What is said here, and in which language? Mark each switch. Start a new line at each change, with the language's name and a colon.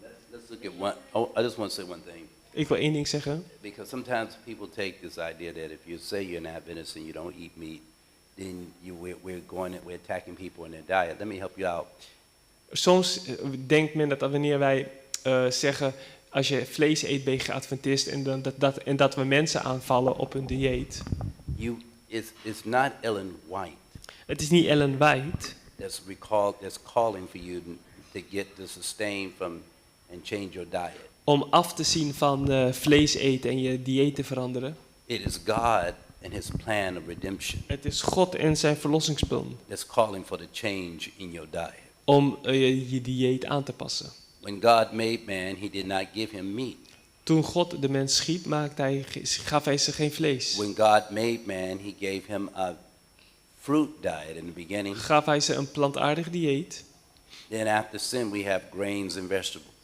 English: Let's look at one. Oh, I just want to say one thing.
Dutch: Ik wil één ding zeggen.
English: Because sometimes people take this idea that if you say you're an Adventist and you don't eat meat, then we're attacking people in their diet. Let me help you out.
Dutch: Soms denkt men dat wanneer wij zeggen, als je vlees eet ben je geadventist en dat we mensen aanvallen op hun dieet.
English: It's not Ellen White
Dutch: Het is niet Ellen White
English: that's calling for you to sustain from and change your diet.
Dutch: Om af te zien van vlees eten en je dieet te veranderen.
English: It is God and His plan of redemption
Dutch: Het is God en zijn verlossingsplan
English: that's calling for the change in your diet.
Dutch: om je dieet aan te passen.
English: When God made man, He did not give him meat.
Dutch: Toen God de mens schiep, gaf hij ze geen vlees.
English: When God made man, he gave him a fruit diet in the beginning.
Dutch: Gaf hij ze een plantaardig dieet.
English: Then after sin, we have grains and vegetables.